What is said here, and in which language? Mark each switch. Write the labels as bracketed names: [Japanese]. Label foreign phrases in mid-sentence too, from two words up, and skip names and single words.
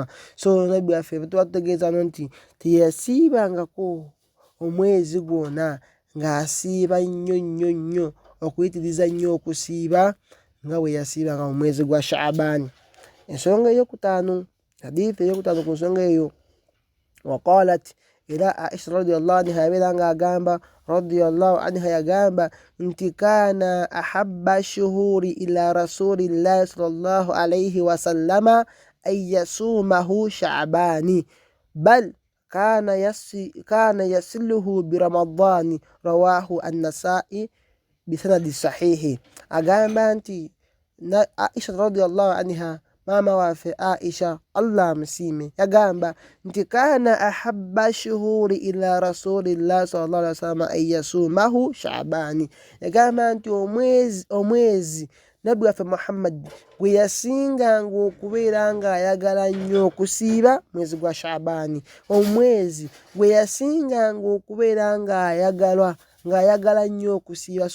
[Ganda] so nabbi waffe tubategeeza nti teyasiibangako omwezi gwonna ng'asiiba nnyo nnyo nnyo okuyitiriza nnyo okusiiba nga bwe yasiibanga mu mwezi gwa shaabani. ensonga eyokutaano, hadithi eyokutaano ku nsonga eyo, [Arabic] وقالت, era aisha رضي الله عنها [Ganda] yabeeranga agamba [Arabic] رضي الله عنها [Ganda] yagamba nti [Arabic] كان أحب الشهور إلى رسول الله صلى الله عليه وسلم أن يصومه شعبان بل كان يصله برمضان رواه النسائي بسند صحيح. [Ganda] agamba nti aisha [Arabic] رضي الله عنها, [Ganda] maama waffe aisha Allah amusiime, yagamba nti [Arabic] كان أحب الشهور إلى رسول الله صلى الله عليه وسلم أن يصومه شعبان, [Ganda] yagamba nti omwezi nabbi waffe muhammad gwe yasinganga okubeera nga ayagala nnyo okusiiba mwezi gwa shaabani, omwezi gwe yasinganga okubeera nga ayagala nnyo okusiiba.